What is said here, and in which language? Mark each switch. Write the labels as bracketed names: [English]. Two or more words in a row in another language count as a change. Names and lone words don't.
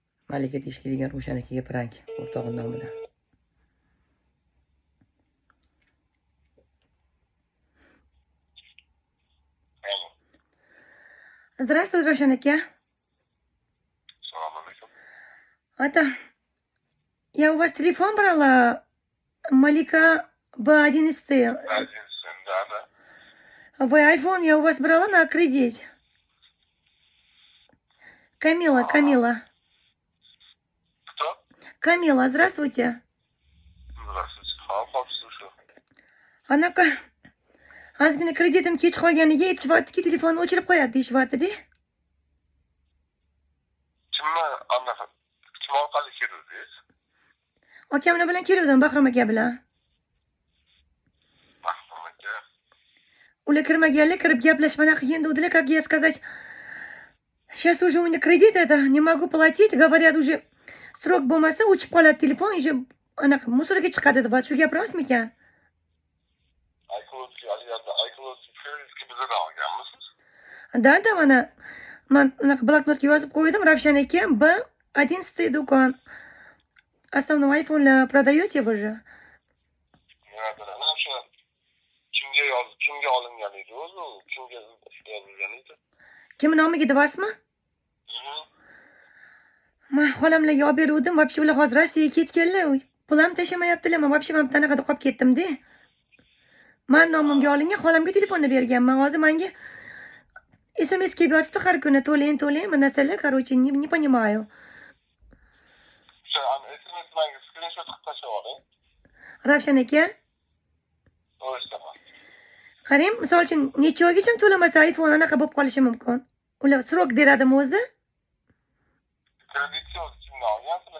[Uzbek] Malika ishlaydigan Ro'shan akaga prank o'rtog'i nomidan. [Russian] Здравствуй, Рошан aka. Салам алейкум. Это я у вас телефон брала, Малика B11. Да. Вы iPhone я у вас брала на кредит. Камила. Кто? Камила, здравствуйте. Здравствуйте. Хop, слушаю. [Uzbek] Anaqa ozgina kreditim kech qolganiga aytishyaptiki, telefonni o'chirib qo'yadi deyishyapti-da. Kim orqali keldingiz? Akamlar bilan keluvdim, Bahrom aka bilan. Mahmud aka. Ular kirmaganlar, kirib gaplashmani qiyin dedilar, [Russian] как я сказать. Сейчас уже у меня кредит это, не могу платить, говорят, уже срок [Uzbek] bo'lmasa o'chib qoladi telefon, [Russian] уже [Uzbek] anaqa musorga chiqadi deb. Shu gap rostmi ekan? iCloud'ga bizdan olganmisiz? Да, mana men anaqa bloknotga yozib qo'ydim, Ravshan aka, B11 do'kon. [Russian] Основной iPhone продаете вы же? [Uzbek] O'sha kimga olingan edi o'zi? Kimga yozilgan edi? Kim nomiga deyapsizmi? Men xolamlarga olib beruvdim, вообще ular hozir Rossiyaga ketganlar. Pul ham tashamayaptilar, men вообще mana bunaqada qolib ketdim-da. Men nomimga olingan, xolamga telefonni berganman. Hozir menga SMS kelib yotibdi har kuni, to'lang, narsalar, [Russian] короче, не понимаю. [Uzbek] SMS manga screenshot qilib tashlab oling. Ravshan aka, qarang, misol uchun necha oygacha to'lamasa iPhone anaqa bo'lib qolishi mumkin. Ular srok beradimi o'zi? Kreditni o'zi kimdan olgansizlar?